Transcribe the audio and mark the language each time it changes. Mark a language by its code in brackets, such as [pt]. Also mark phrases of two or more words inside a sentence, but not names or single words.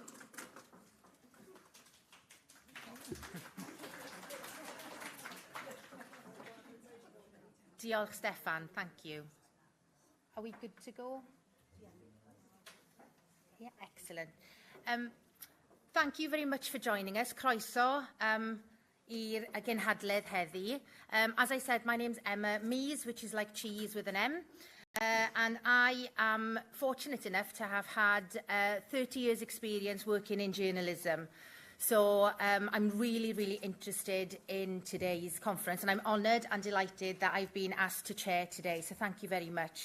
[cy] Diolch, Steffan. [en] Thank you. Are we good to go? Yeah, excellent. Thank you very much for joining us. [cy] Croeso i'r gynhadledd heddi. [en] As I said, my name's Emma Meese, which is like cheese with an M. And I am fortunate enough to have had 30 years experience working in journalism. So I'm really, really interested in today's conference, and I'm honoured and delighted that I've been asked to chair today, so thank you very much.